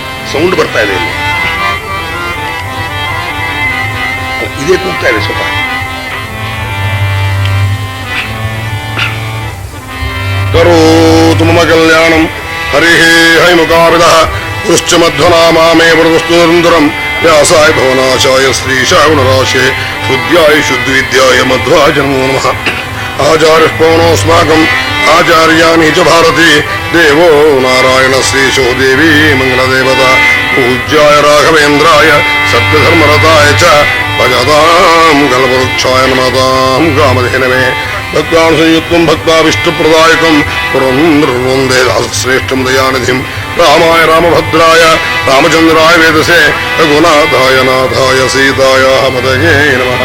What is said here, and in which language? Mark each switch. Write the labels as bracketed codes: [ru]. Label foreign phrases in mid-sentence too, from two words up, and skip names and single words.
[kn] ಸೌಂಡ್ ಬರ್ತಾ ಇದೆ ಇಲ್ಲಿ. ಇದೇ ಕೂಗ್ತಾ ಇದೆ ಸ್ವಲ್ಪ. [sa] ಕರೋತು ಮಮ ಕಲ್ಯಾಣಂ ಹರಿ ಹೈಮುಖಾವಿದಃ ಪುಶ್ಚ ಮಧ್ವನಾಮೇ ವರದಸ್ತು ನಿರಂತರಂ ವ್ಯಾಸಾಯ ಭವನಾಶಾಯ ಶ್ರೀಶಾಯ ಗುಣರಾಶೇ ಶುದ್ಧ್ಯಾಯ ಶುದ್ಧವಿದ್ಯಾಯ ಮಧ್ವಾಯ ನಮೋ ನಮಃ. ಆಚಾರ್ಯಃ ಪವನೋಸ್ಮಾಕಂ ಆಚಾರ್ಯಾಣಿ ಚ ಭಾರತಿ ದೇವೋ ನಾರಾಯಣ ಶ್ರೀಶೋ ದೇವಿ ಮಂಗಳದೇವತಾ ಪೂಜ್ಯಾಯ ರಾಘವೇಂದ್ರಾಯ ಸತ್ಯಧರ್ಮರತಾಯ ಚ ಭಜತಾಂ ಕಲ್ಪವೃಕ್ಷಾಯ ನಮತಾಂ ಕಾಮಧೇನವೇ ಭಕ್ತಾನ್ ಸಂಯುಕ್ತಂ ಭಕ್ತಾ ವಿಷ್ಣುಪ್ರದಾಯಕಂ ಪುರಂದರವೃಂದೇ ದಾಸಶ್ರೇಷ್ಠಂ ದಯಾನಿಧಿಂ ರಾಮಾಯ ರಾಮಭದ್ರಾಯ ರಾಮಚಂದ್ರಾಯ ವೇದಸೆ ರಘುನಾಥಾಯ ನಾಥಾಯ ಸೀತಾಯ ಪದಯೇ ನಮಃ.